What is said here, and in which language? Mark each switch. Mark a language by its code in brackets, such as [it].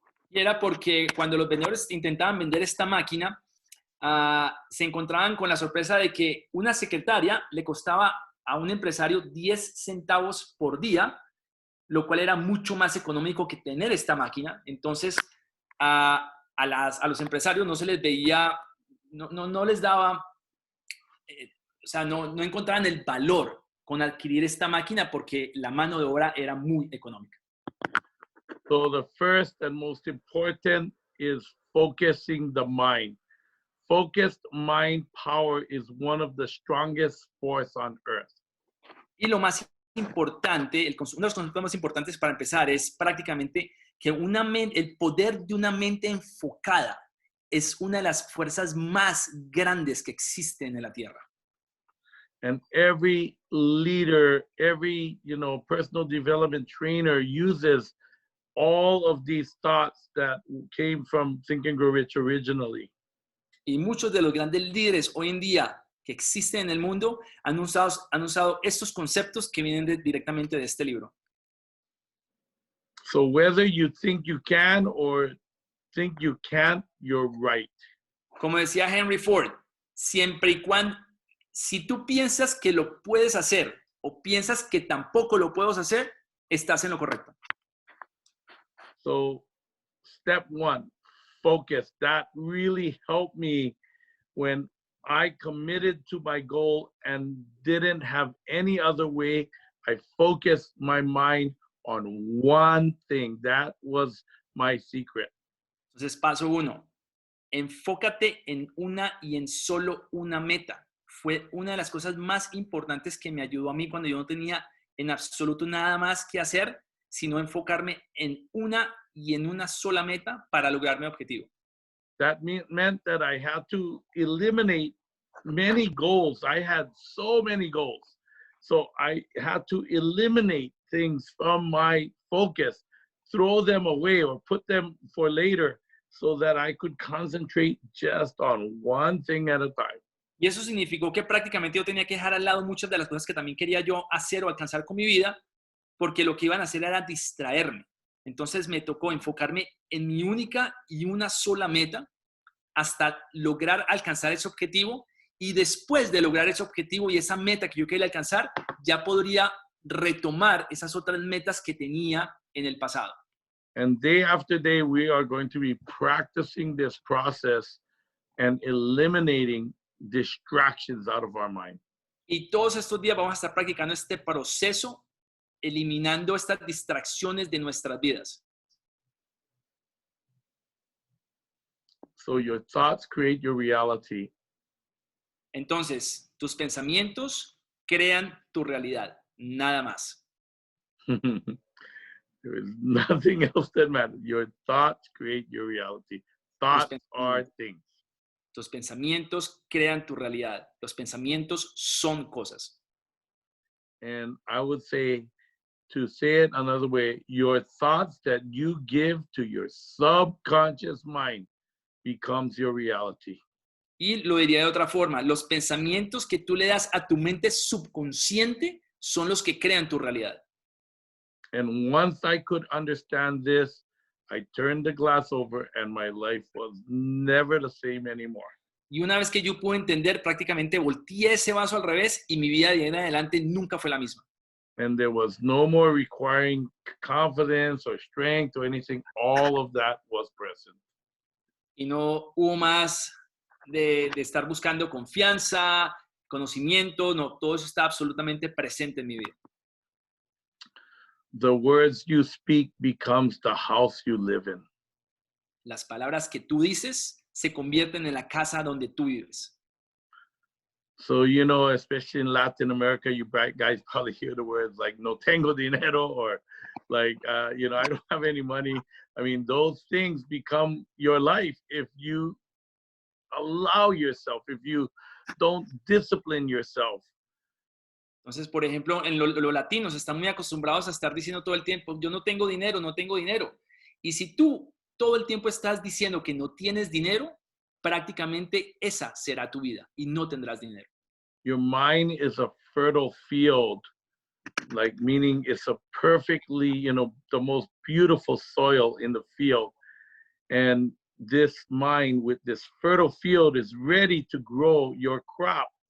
[es] Y era porque cuando los vendedores intentaban vender esta máquina, se encontraban con la sorpresa de que una secretaria le costaba a un empresario 10 centavos por día, lo cual era mucho más económico que tener esta máquina. Entonces, a los empresarios no se les veía, no les daba, o sea, no encontraban el valor con adquirir esta máquina porque la mano de obra era muy económica. [en] So the first and most important is focusing the mind. Focused mind power is one of the strongest force on earth. [es] Y lo más importante, uno de los conceptos más importantes para empezar es prácticamente que el poder de una mente enfocada es una de las fuerzas más grandes que existen en la Tierra. [en] And every leader, every, personal development trainer uses all of these thoughts that came from Think and Grow Rich originally. [es] Y muchos de los grandes líderes hoy en día que existen en el mundo han usado estos conceptos que vienen directamente de este libro. [en] So whether you think you can or think you can't, you're right. [es] Como decía Henry Ford, siempre y cuando, si tú piensas que lo puedes hacer o piensas que tampoco lo puedes hacer, estás en lo correcto. [en] So step one, focus. That really helped me when I committed to my goal and didn't have any other way. I focused my mind on one thing. That was my secret. [es] Entonces, paso 1, enfócate en una y en solo una meta. Fue una de las cosas más importantes que me ayudó a mí cuando yo no tenía en absoluto nada más que hacer, sino enfocarme en una y en una sola meta para lograr mi objetivo. [en] That meant that I had to eliminate many goals. I had so many goals. So I had to eliminate things from my focus, throw them away or put them for later so that I could concentrate just on one thing at a time. [es] Y eso significó que prácticamente yo tenía que dejar al lado muchas de las cosas que también quería yo hacer o alcanzar con mi vida, porque lo que iban a hacer era distraerme. Entonces me tocó enfocarme en mi única y una sola meta hasta lograr alcanzar ese objetivo, y después de lograr ese objetivo y esa meta que yo quería alcanzar, ya podría retomar esas otras metas que tenía en el pasado. [en] And day after day, we are going to be practicing this process and eliminating distractions out of our mind. [es] Y todos estos días vamos a estar practicando este proceso, eliminando estas distracciones de nuestras vidas. [en] So your thoughts create your reality. [es] Entonces, tus pensamientos crean tu realidad, nada más. [en] There is nothing else that matters. Your thoughts create your reality. Thoughts are things. [es] Tus pensamientos crean tu realidad. Los pensamientos son cosas. [en] And I would say, to say it another way, your thoughts that you give to your subconscious mind becomes your reality. [es] Y lo diría de otra forma, los pensamientos que tú le das a tu mente subconsciente son los que crean tu realidad. [en] And once I could understand this, I turned the glass over and my life was never the same anymore. [es] Y una vez que yo pude entender, prácticamente volteé ese vaso al revés y mi vida de ahí en adelante nunca fue la misma. [en] And there was no more requiring confidence or strength or anything. All of that was present. [es] Y no hubo más de estar buscando confianza, conocimiento, no, todo eso está absolutamente presente en mi vida. [en] The words you speak becomes the house you live in. [es] Las palabras que tú dices se convierten en la casa donde tú vives. [en] So, especially in Latin America, you guys probably hear the words like [es] no tengo dinero [en] or like, I don't have any money. I mean, those things become your life if you allow yourself, if you don't discipline yourself. [es] Entonces, por ejemplo, en los latinos están muy acostumbrados a estar diciendo todo el tiempo, yo no tengo dinero, no tengo dinero. Y si tú todo el tiempo estás diciendo que no tienes dinero, prácticamente esa será tu vida y no tendrás dinero. [en] Your mind is a fertile field, like meaning it's a perfectly, the most beautiful soil in the field. And this mind with this fertile field is ready to grow your crop.